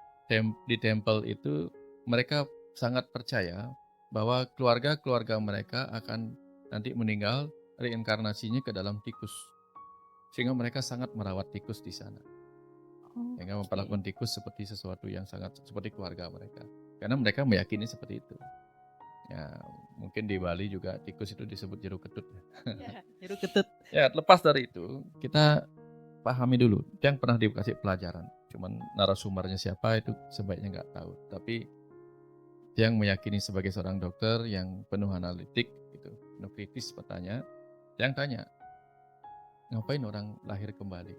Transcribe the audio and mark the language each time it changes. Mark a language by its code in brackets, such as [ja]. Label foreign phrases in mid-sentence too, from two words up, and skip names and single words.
[id] Di tempel itu mereka sangat percaya bahwa keluarga-keluarga mereka akan nanti meninggal, reinkarnasinya ke dalam tikus. Sehingga mereka sangat merawat tikus di sana. Sehingga memperlakukan tikus seperti sesuatu yang sangat seperti keluarga mereka. Karena mereka meyakini seperti itu. Ya, mungkin di Bali juga tikus itu disebut jeruk ketut. Jeruk ketut. Ya, lepas dari itu, kita pahami dulu. Yang pernah dikasih pelajaran. Cuman narasumbernya siapa itu sebaiknya nggak tahu. Tapi yang meyakini sebagai seorang dokter yang penuh analitik, gitu, penuh kritis bertanya, yang tanya, ngapain orang lahir kembali?